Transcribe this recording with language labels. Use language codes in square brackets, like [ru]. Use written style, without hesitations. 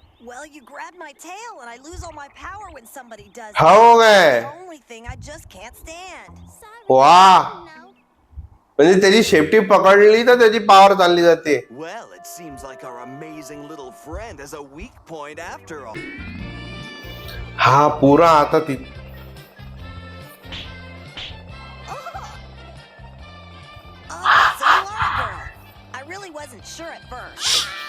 [en] Well, you grab my tail and I lose all my power when somebody does it. [mr] हो काय? [en] The only thing I just can't stand. Sorry. वा, No. [mr] म्हणजे त्याची शेपटी पकडली तर त्याची पॉवर चालली जाते. [en] Well, it seems like our amazing little friend has a weak point after all. [mr] हा पुरा आता ती [en] Oh, so you are a girl. I really wasn't sure at first.